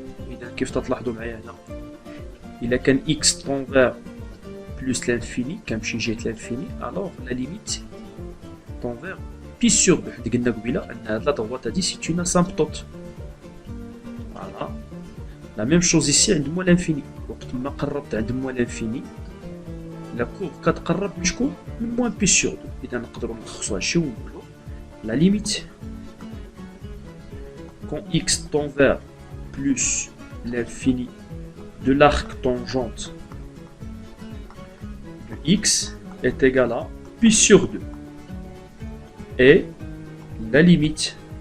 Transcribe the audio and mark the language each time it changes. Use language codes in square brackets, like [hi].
[ar] اذا كيف تلاحظوا معايا هنا الا كان [fr] x tend vers plus l'infini [ar] كنمشي جهه [fr] l'infini alors la limite tend vers pi sur 2. [ar] حيت قلنا قبيله ان هاد لا droite هادي [fr] سي اون اسامبتوت. فوالا لا ميم شوز ici [ar] عند moins l'infini. وقت ما قربت عند moins l'infini لا كور كتقرب لشكون؟ من moins pi sur 2. اذا نقدروا نلخصوها شي ونقولوا [fr] la limite quand x tend vers plus l'infini de l'arc tangente de x est égal à pi sur 2 et la limite